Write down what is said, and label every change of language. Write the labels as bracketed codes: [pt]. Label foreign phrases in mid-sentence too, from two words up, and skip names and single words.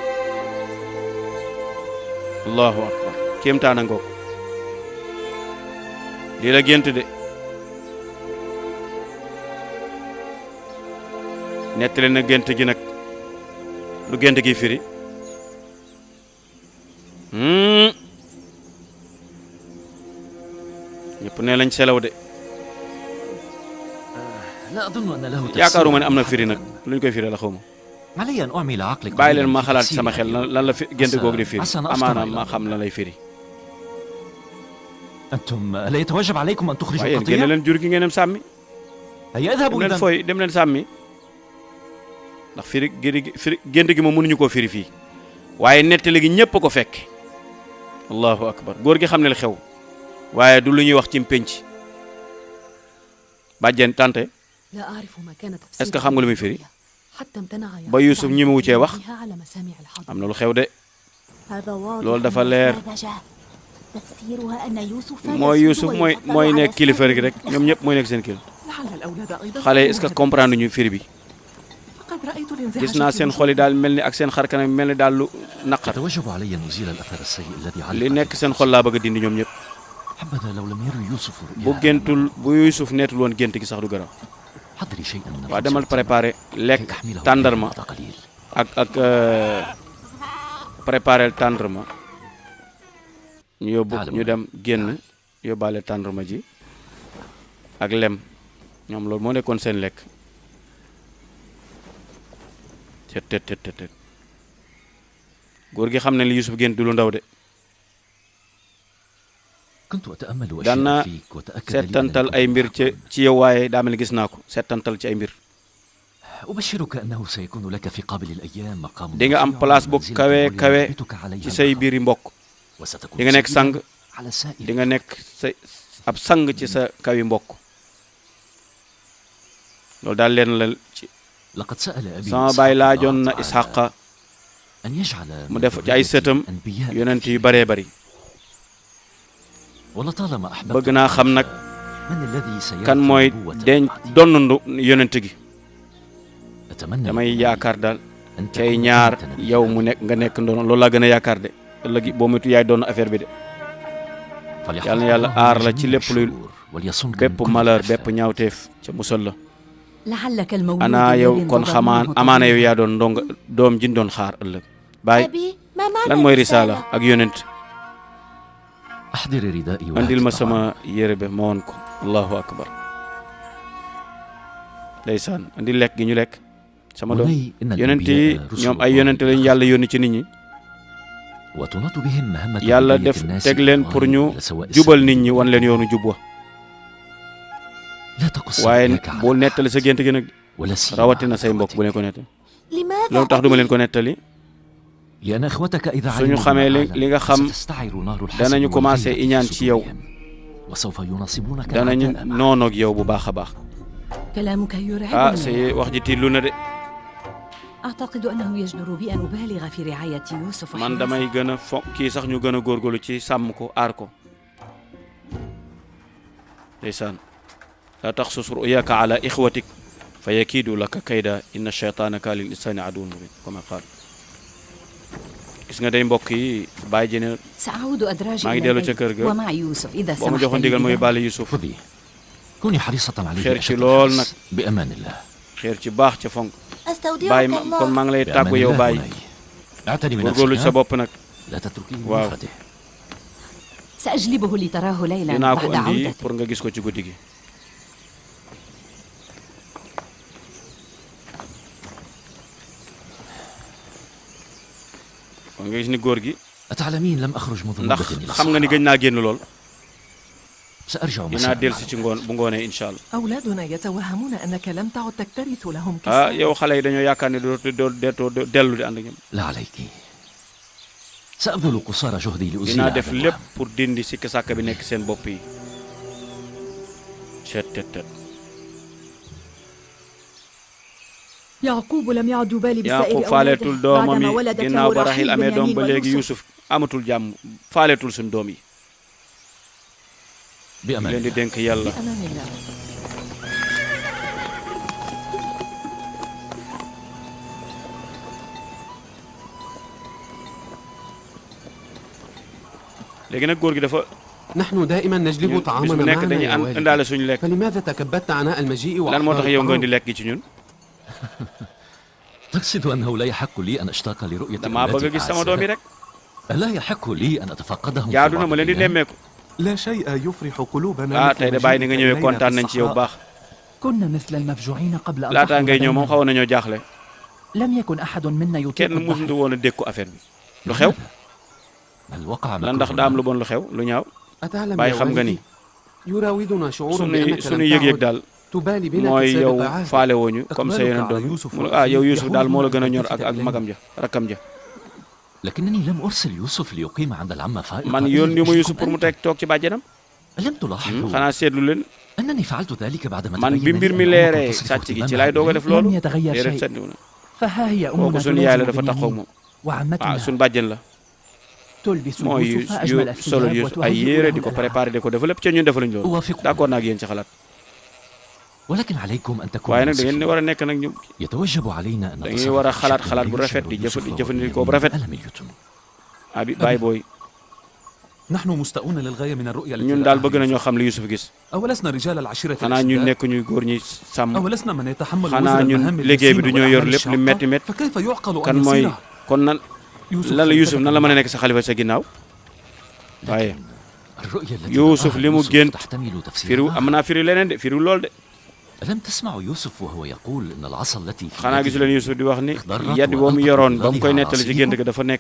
[ar] الله أكبر [wo] kéemtaana ngoog lii la gént de nettali na gént gi nag lu gént gi firi ñëpp ne lañ selaw de [ar] لا أظن أن له [wo] yaakaaruma ne am na firi nag luñ koy firi la xawma [ar] علي أن أعمل عقلك [wo] bàyyi leen ma xalaat ci sama xel lan la fi gént googu di firi [ar] عسى أن أفطر [wo] amaana [ar] إلى [wo] ma [ar] الله. [wo] xam lan lay firi [ar] أنتم لا يتوجب عليكم أن تخرجوا [wo] waaye yéen génne [ar] القطيع؟ [wo] leen jur gi ngeen dem sàmmi [ar] هيا اذهبوا [wo] dem leen [ar] إذا. [wo] fooy dem leen sàmmi ndax firi gént gi moom mënuñu koo firi fii waaye nettali gi ñëpp a ko fekk [ar] الله أكبر [wo] góor gi xam ne li xew waaye du lu ñuy wax ci pénc bàjjen tante [ar] لا أعرف ما كان [fr] est-ce que [wo] xam nga lu muy firi [ar] حتى امتنع [wo] ba Youssouf ñi mu wucee wax [ar] على مسامع الحضر. [wo] am na lu xew de [ar] هذا واضح [wo] loolu dafa leer [ar] ساذجة. تفسيرها أن يوسف [wo] mooy Youssouf mooy nekk kilifa rek ñoom ñëpp mooy nekk seen kilifa [ar] لعل الأولاد أيضا [wo] xale yi [fr] est-ce que comprendre [wo] ñu firi bi [ar] فقد رأيت رأيت الانزعاج [wo] gis naa seen xol yi daal mel ni ak seen xar kanam mel ni daal lu naqar [ar] يتوجب علي أن أزيل الأثر السيء الذي [wo] li [ar] علق [wo] nekk seen xol laa bëgg a dindi ñoom ñëpp [ar] حبذا لو لم يرى يوسف [wo] bu [ar] رؤيا [wo] géntul bu Yuusuf neetul woon gént gi sax du garaw [ar] حضري شيئا من [wo] waa demal [ar] الخبز [wo] préparé lekk [ar] كي أحمله [wo] tàndarma [ar] بعد قليل [wo] ak préparé tàndarma ñu yóbbu ñu dem génn yóbbaale tàndarma ji ak lem ñoom loolu moo nekkoon seen lekk tet góor gi xam ne li Yuusuf gént du lu ndaw de [ar] كنت أتأمل [wo] daan naa [ar] أشياء فيك وتأكد لي [wo] settantal [ar] أنك [wo] ay mbir ci yow waaye daa mel ni gis naa ko settantal ci ay mbir [ar] أبشرك أنه سيكون لك في قابل الأيام مقام [wo] di nga am [ar] رفيع [wo] place bu [ar] منزلة [wo] kawe kawe [ar] يثبتك عليها [wo] ci say [ar] البقاء. [wo] biiri mbokk [ar] وستكون [wo] di nga nekk sang [ar] سيدا على سائر [wo] di nga nekk sa ab sang ci sa kawi mbokk loolu daal leen la ci [ar] لقد سأل أبي [wo] sama [ar] إسحاق [wo] baay [ar] الله [wo] laajoon na [ar] تعالى [wo] Isxaqa [ar] أن يجعل [wo] mu [ar] من [wo] def ci ay [ar] ذريتي [wo] sëtam [ar] أنبياء [wo] yonent yu [ar] كثيرين. [wo] baree bari [ar] ولطالما أحببت [wo] bëgg naa xam nag [ar] من الذي سيرث [wo] kan mooy [ar] النبوة [wo] denc [ar] بعدي. [wo] donnandu yonent gi [ar] أتمنى [wo] damay yaakaar daal [ar] أن [wo] cay [ar] تكون [wo] ñaar [ar] أنت نبيا. [wo] yow mu nekk nga nekk ndono loolu laa gën a yaakaar de ëllëg boo moytu yaay doon affaire bi de [ar] فليحفظك [wo] yàlla na yàlla [ar] الله [wo] aar [ar] من [wo] la ci [ar] جميع [wo] lépp luy [ar] الشرور وليصنك من [wo] bépp [ar] كل [wo] malheur [ar] الآفات. [wo] bépp ñaawteef ca musal la [ar] لعلك المولود [wo] ana yow [ar] الذي [wo] kon [ar] انتظرناه [wo] xamaan amaana yow [ar] طويلاً. [wo] yaa doon ndonga doom jin doon xaar ëllëg baay [ar] أبي ما معنى [wo] lan mooy [ar] الرسالة؟ [wo] risaala ak yonent [ar] أحضر ردائي [wo] andil ma [ar] وهات [wo] sama [ar] طعام. [wo] yére be ma woon ko [ar] الله أكبر [wo] ndeysaan andil lekk gi ñu lekk sama doom [ar] بني إن [wo] yonent yi [ar] الأنبياء رسل [wo] ñoom ay [ar] الله [wo] yonent lañu yàlla yónni ci nit ñi [ar] وتناط بهم مهمة [wo] yàlla [ar] هداية [wo] def [ar] الناس [wo] teg leen pour ñu [ar] إلى سواء [wo] jubal [ar] السبيل. [wo] nit ñi wan leen yoonu jub wa [ar] لا تقص [wo] waaye [ar] رؤياك على [wo] bul [ar] أحد. [wo] nettali sa gént gi nag [ar] ولا سيما [wo] rawatina [ar] على [wo] say mbokk [ar] إخوتك. [wo] bu leen ko nettali [ar] لماذا [wo] loolu tax du ma [ar] أبي؟ [wo] leen ko nettali [ar] لأن إخوتك إذا [wo] suñu [ar] علموا [wo] xamee [ar] بما [wo] li nga [ar] أعلم [wo] xam [ar] ستستعر نار الحسد [wo] danañu commencé [ar] والغيرة [wo] iñaan [ar] في [wo] ci yow [ar] صدورهم. وسوف يناصبونك [wo] danañu [ar] العداء معك. [wo] noonoog yow bu baax a baax [ar] كلامك يرعبني. [wo] say wax ji tiitlu na de [ar] أعتقد أنه يجدر بي أن أبالغ في رعاية يوسف [wo] man damay gën a fo kii sax ñu gën a góorgóorlu ci sàmm ko aar ko ndeysaan laa taxsus [ar] رؤياك على إخوتك فيكيدوا لك كيدا إن الشيطان كان للإنسان عدو مبين [wo] comme qaal gis nga day mbokk yi bàyyi ji ne [ar] سأعود أدراجي [wo] maa ngi [ar] إلى [wo] dellu ca [ar] البيت [wo] kër ga [ar] ومع يوسف إذا [wo] boo ma [ar] سمحت [wo] joxoon [ar] لي [wo] ndigal mooy [ar] بذلك. [wo] bàlle Yusuf [ar] خذي كوني حريصة عليه خير أشد شلول الحرص. بأمان الله [wo] xeer ci baax ca fonk [ar] أستودعك [wo] bàyyi ma kon [ar] الله. [wo] maa ngi lay [ar] بأمان [wo] tàggu yow [ar] الله [wo] bàyyi [ar] بني. اعتني [wo] góorgóorlu [ar] بنفسك [wo] sa [ar] ها؟ [wo] bopp nag [ar] لا تتركيه واو. لنفرته سأجلبه لتراه ليلا [wo] dinaa ko [ar] بعد [wo] indi [ar] عودتي. [wo] pour nga gis ko ci guddi gi kon nga gis ni góor gi [ar] أتعلمين لم أخرج منذ [wo] ndax [ar] مدة إلى [wo] xam nga ni [ar] الصحراء. [wo] gëj naa génn lool [ar] سأرجع [wo] dinaa [ar] مساء [wo] dellusi ci ngoon bu ngoonee [ar] إن شاء الله أولادنا يتوهمون أنك لم تعد تكترث لهم ah كسرا. [wo] yow xale yi dañoo yaakaar ne doo dellu di ànd ak ñoom [ar] لا عليك سأبذل قصارى جهدي لأزيل [wo] dinaa [ar] هذا [wo] def [ar] الوهم. [wo] lépp pour dindi sikk sàkk bi nekk seen bopp yi tet [ar] يعقوب لم يعد يبالي [wo] Yaaqub [ar] بسائر [wo] faaleetul [ar] أولاده [wo] doomam [ar] بعدما [wo] yi [ar] ولدت [wo] ginnaaw [ar] له [wo] ba Raxiil [ar] رحيل [wo] amee doom [ar] بنيامين [wo] ba léegi [ar] ويوسف. [wo] Yuusuf amatul jàmm faaleetul suñ doom yi [ar] بأمان [wo] leen di [ar] الله. [wo] dénk yàlla [ar] بأمان الله. [wo] léegi nag góor gi dafa [ar] نحن دائما نجلب [wo] ñun bis bu [ar] طعامنا [wo] nekk [ar] معنا [wo] dañuy [ar] يا والدي [wo] indaale suñu lekk [ar] فلماذا تكبدت عناء المجيء [wo] lan moo [ar] وأحضار [wo] tax yow nga indi [ar] الطعام؟ [wo] lekk gi ci ñun [ar] تقصد أنه لا يحق لي أن أشتاق لرؤية [wo] damaa bëgg a [ar] أولادي [wo] gis sama doom yi [ar] الأعزاء؟ [wo] rek [ar] ألا يحق لي أن أتفقدهم في [wo] jaadu na [ar] بعض [wo] ma leen di [ar] الأيام؟ [wo] nemmeeku [ar] لا شيء يفرح قلوبنا [wo] ah tey de bàyyi ni nga ñëwee kontaan nañ ci yow baax [ar] كنا مثل المفجوعين قبل أن [wo] laataa ngay [ar] تحضر [wo] ñëw moom [ar] بيننا. [wo] xaw nañoo jaaxle [ar] لم يكن أحد منا يطيق [wo] kenn [ar] الضحك. [wo] mësuñu woon a dékku affaire bi lu xew [ar] هل وقع [wo] lan ndax daa am lu bon lu xew lu ñaaw [ar] أتعلم [wo] bàyyi [ar] يا [wo] xam nga ni [ar] والدي يراودنا شعور [wo] suñuy [ar] بأنك [wo] suñuy [ar] لم [wo] yëg-yëg [ar] تعد [wo] daal [ar] تبالي بنا [wo] mooy yow [ar] كسابق عهد. [wo] faale wooñu comme sa yeneen doom mu ah yow Yuusuf daal moo la gën a ñor ak magam ja rakkam ja [ar] لكنني لم أرسل يوسف ليقيم عند العمة فائقة. [wo] man yónni ma Yuusuf pour mu teg toog ci bàjjenam [ar] ألم تلاحظوا [wo] xanaa seetlu leen [ar] أنني فعلت ذلك بعدما [wo] man [ar] تبين [wo] bi mbir mi [ar] لي أن [wo] leeree [ar] أمك تصف [wo] sàcc gi ci [ar] اهتمامها [wo] laay doog a [ar] بي. [wo] def loolu [ar] لم يتغير [wo] déedéet [ar] شيء. [wo] seetlu na [ar] فها هي [wo] kooku [ar] أمنا [wo] suñu yaay la [ar] تلازم [wo] dafa taxaw [ar] بنيامين [wo] moom waaw [ar] وعمتنا [wo] suñu bàjjen la [ar] تلبس [wo] mooy [ar] يوسف أجمل [wo] yu solo [ar] الثياب [wo] Yuusuf ay [ar] وتهيئ [wo] yére [ar] له [wo] di ko [ar] الألعاب. [wo] préparé di ko def lépp ca ñun defaluñ loolu [ar] أوافقك. [wo] d'accord naa ak yéen ci xalaat [ar] ولكن عليكم أن تكونوا [wo] waaye nag da ngeen ne war a nekk nag ñu [ar] يتوجب علينا أن [wo] da ngeen war a xalaat xalaat bu rafet di jëfandikoo bu rafet abi baay booy [ar] نحن مستاءون للغاية من الرؤية التي [wo] ñun daal bëgg nañoo xam li Yusuf gis [ar] أولسنا رجال العشيرة [wo] xanaa ñu nekk ñuy góor ñi sàmm [ar] أولسنا من يتحمل [wo] xanaa ñun liggéey bi du ñoo yor lépp lu metti métti [ar] فكيف يعقل [wo] kan [ar] أن [wo] mooy [ar] يصير [wo] kon nan lan la Yusuf nan la mën a nekk sa xalifa sa ginnaaw waaye Yusuf li mu gént firiw am naa firi leneen de firiw lool de [ar] ألم تسمع يوسف وهو يقول إن العصا التي في [wo] xanaa gisu leen Yusuf di wax ni yad boo mu yoroon ba mu koy nettali ci gént ga dafa nekk